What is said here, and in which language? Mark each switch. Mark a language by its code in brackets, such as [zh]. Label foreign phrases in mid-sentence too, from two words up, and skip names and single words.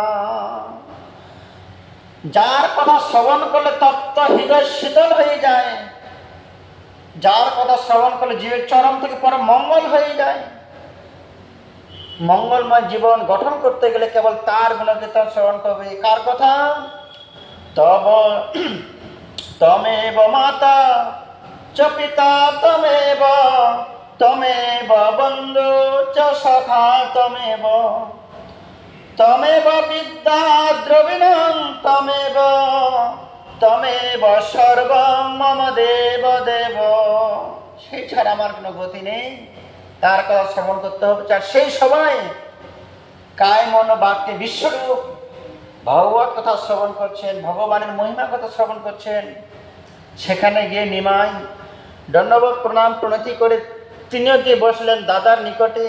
[bn] যার কথা শ্রবণ করলে তপ্ত হৃদয় শীতল হয়ে যায়, যার কথা শ্রবণ করলে জীবের চরম থেকে পরম মঙ্গল হয়ে যায়। মঙ্গলময় জীবন গঠন করতে গেলে কেবল তার গুণকীর্তন শ্রবণ করবে। কার কথা? [sa] তব তমেব মাতা চ পিতা তমেব তমেব বন্ধু চ সখা তমেব তমেব বিদ্যা দ্রবিণং তমেব তমেব সর্বং মম দেব দেব। [bn] সেই ছাড়া আমার কোনো গতি নেই, তার কথা শ্রবণ করতে হবে। আর সেই সময় কায় মন বাক্যে বিশ্বরূপ ভগবত কথা শ্রবণ করছেন, ভগবানের মহিমা কথা শ্রবণ করছেন। সেখানে গিয়ে নিমাই দণ্ডবোধ প্রণাম প্রণতি করে তিনিও গিয়ে বসলেন দাদার নিকটে।